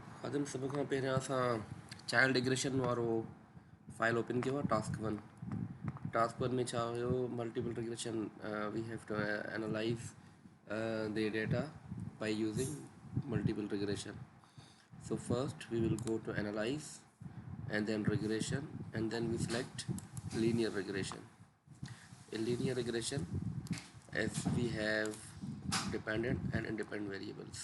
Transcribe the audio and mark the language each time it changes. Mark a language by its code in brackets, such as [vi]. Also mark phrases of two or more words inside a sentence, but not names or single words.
[sd] अदन सब खां पहिरियां असां [en] child degression [sd] वारो [en] file open [sd] कयो आहे [en] task one [sd] में छा हुयो [en] multiple regression we have to analyze the data by using multiple regression. So first we will go to analyze and then regression and then we select linear regression. In linear regression, as we have dependent and independent variables.